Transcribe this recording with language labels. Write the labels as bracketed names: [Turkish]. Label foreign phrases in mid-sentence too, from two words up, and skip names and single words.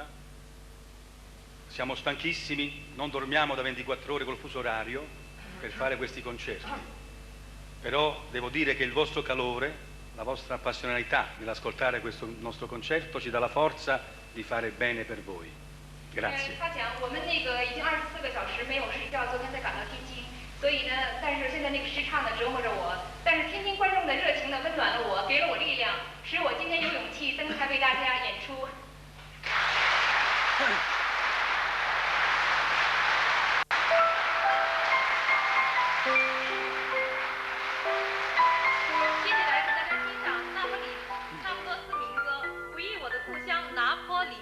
[Italian] Siamo stanchissimi, non dormiamo da 24 ore col fuso orario per fare questi concerti. Però devo dire che il vostro calore, la vostra appassionatità nell'ascoltare questo nostro concerto ci dà la forza di fare bene per voi. Grazie. [Chinese] 他讲我们那个已经24个小时没有睡觉，昨天才赶到天津，所以呢，但是现在那个时差呢折磨着我，但是天津观众的热情呢温暖了我，给了我力量，使我今天有勇气登台为大家演出。接下来给大家欣赏那不里那不勒斯民歌《回忆我的故乡拿坡里》。